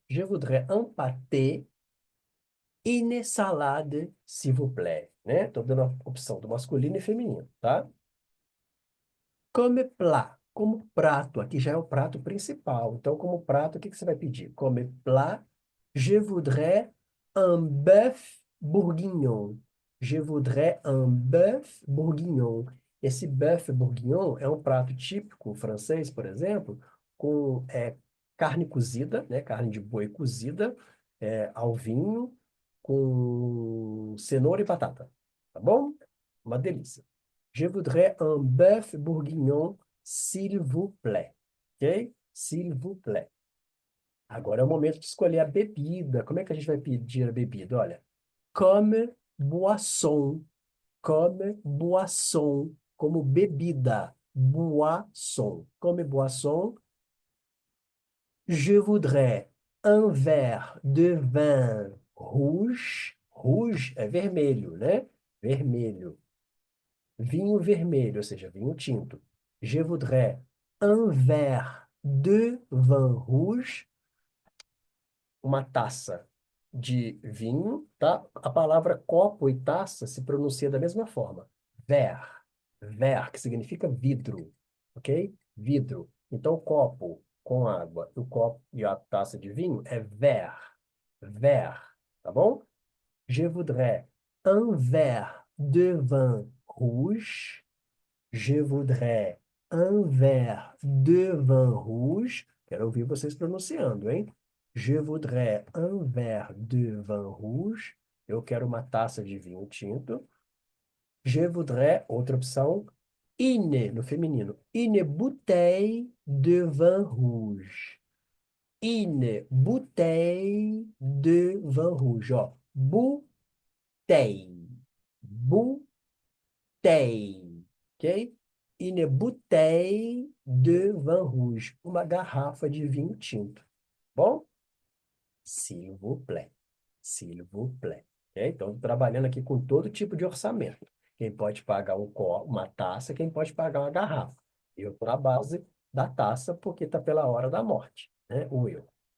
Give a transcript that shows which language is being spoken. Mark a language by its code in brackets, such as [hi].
[fr] Je voudrais un pâté et une salade, s'il vous plaît, né? [pt] Estou dando a opção do masculino e feminino, tá? [fr] Comme plat, [pt] como prato, aqui já é o prato principal. Então, como prato, o que que você vai pedir? [fr] Comme plat, je voudrais un bœuf bourguignon. Je voudrais un bœuf bourguignon. [pt] Esse bœuf bourguignon é um prato típico francês, por exemplo, com carne cozida, né? Carne de boi cozida, ao vinho, com cenoura e batata. Tá bom? Uma delícia. [fr] Je voudrais un bœuf bourguignon, s'il vous plaît. Ok? S'il vous plaît. [pt] Agora é o momento de escolher a bebida. Como é que a gente vai pedir a bebida? Olha, [fr] comme boisson. Comme boisson. [pt] Como bebida. [fr] Boisson. Comme boisson. Je voudrais un verre de vin rouge. [pt] Rouge é vermelho, né? Vermelho. Vinho vermelho, ou seja, vinho tinto. [fr] Je voudrais un verre de vin rouge, [pt] uma taça de vinho, tá? A palavra copo e taça se pronuncia da mesma forma. Verre, que significa vidro, ok? Vidro. Então, o copo com água, o copo e a taça de vinho é verre, tá bom? [fr] Je voudrais un verre de vin rouge. Je voudrais un verre de vin rouge. [pt] Quero ouvir vocês pronunciando, hein? [fr] Je voudrais un verre de vin rouge. [pt] Eu quero uma taça de vinho tinto. [fr] Je voudrais, [pt] outra opção, no feminino. [fr] Une bouteille de vin rouge. Une bouteille de vin rouge. Ó, bouteille. Bouteille. Ok? Une bouteille de vin rouge. [pt] Uma garrafa de vinho tinto. Bom? [fr] S'il vous plaît. S'il vous plaît. Ok? [pt] Então, tô trabalhando aqui com todo tipo de orçamento. Quem pode pagar uma taça, quem pode pagar uma garrafa. Eu estou na base da taça porque está pela hora da morte, né? O eu.